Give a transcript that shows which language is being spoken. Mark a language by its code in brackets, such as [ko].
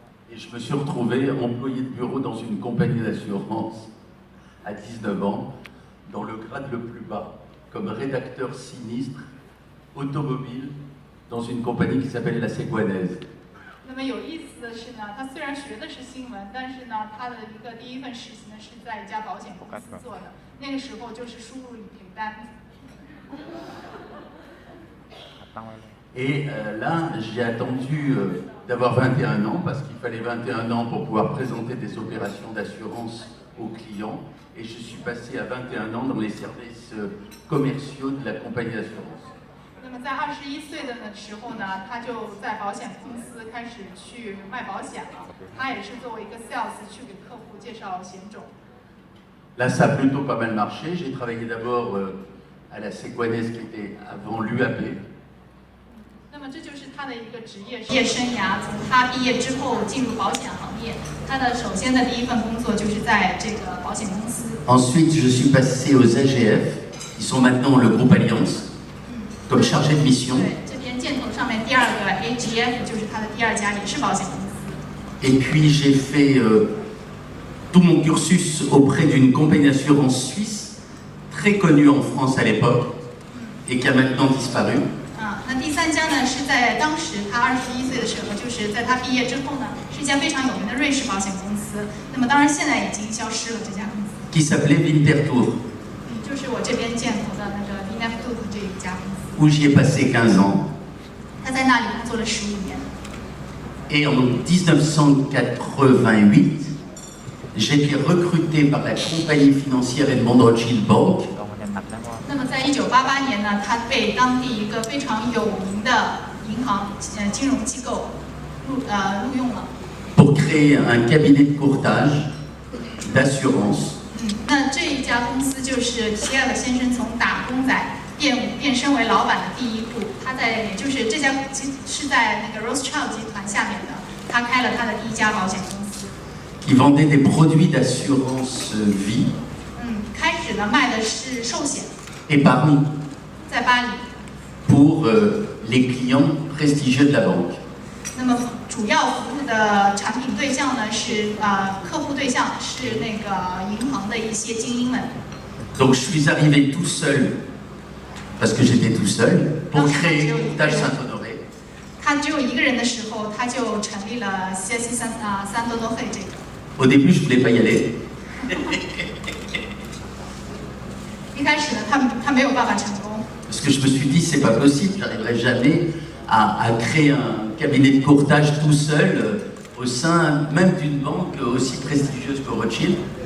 [fr] Et je me suis retrouvé employé de bureau dans une compagnie d'assurance à 19 ans, dans le grade le plus bas, comme rédacteur sinistre automobile dans une compagnie qui s'appelle la Séguanaise. [zh] 那么有意思的是呢，他虽然学的是新闻，但是呢，他的一个第一份实习呢是在一家保险公司做的。那个时候就是输入领单。 [fr] Et là, j'ai attendu d'avoir 21 ans parce qu'il fallait 21 ans pour pouvoir présenter des opérations d'assurance aux clients. Et je suis passé à 21 ans dans les services commerciaux de la compagnie d'assurance. [zh] 那么在21岁的时候呢，他就在保险公司开始去卖保险了。他也是作为一个 sales 去给客户介绍险种。 [fr] Là, ça a plutôt pas mal marché. J'ai travaillé d'abord à la Séguanaise qui était avant l'UAP. [zh] 那么这就是他的一个职业生涯。从他毕业之后进入保险行业，他的首先的第一份工作就是在这个保险公司。 [fr] Ensuite, je suis passé aux AGF, qui sont maintenant le groupe Alliance, comme chargé de mission. [zh] 对，这边箭头上面第二个 AGF 就是他的第二家，也是保险公司。 [fr] Et puis j'ai fait tout mon cursus auprès d'une compagnie d'assurance suisse, très connue en France à l'époque, et qui a maintenant disparu. [zh] 那第三家呢，是在当时他21岁的时候，就是在他毕业之后呢，是一家非常有名的瑞士保险公司。那么当然现在已经消失了这家公司。 [fr] Qui s'appelait Winterthur. [zh] 就是我这边箭头的那个 Winterthur 这一家公司。 [fr] Où j'y ai passé 15 ans. [zh] 他在那里工作了15年。 [fr] Et en 1988, j'ai été recruté par la compagnie financière Edmond Rothschild Bank. [zh] 那么在1988年呢，他被当地一个非常有名的银行金融机构录用了。 [fr] Pour créer un cabinet de courtage d'assurance. [zh] 那这一家公司就是皮埃尔先生从打工仔变身为老板的第一步。他也就是这家是在那个 Rothschild 集团下面的，他开了他的第一家保险公司。 [fr] Qui vendait des produits d'assurance vie. [zh] 开始呢卖的是寿险。 [fr] Épargne. [zh] 在巴黎。 [fr] Pour les clients prestigieux de la banque. [zh] 那么主要服务的产品对象呢是客户对象是那个银行的一些精英们。 [fr] Donc je suis arrivé tout seul, parce que j'étais tout seul, pour créer Courtage Saint-Honoré. [zh] 他只有一个人的时候，他就成立了 CIC Saint-Honoré 这个。 [fr] Au début, je voulais pas y aller. [zh] 一开始呢，他没有办法成功。 [fr] Parce que je me suis dit, c'est pas possible, j'arriverai jamais à créer un cabinet de courtage tout seul au sein même d'une banque aussi prestigieuse que Rothschild.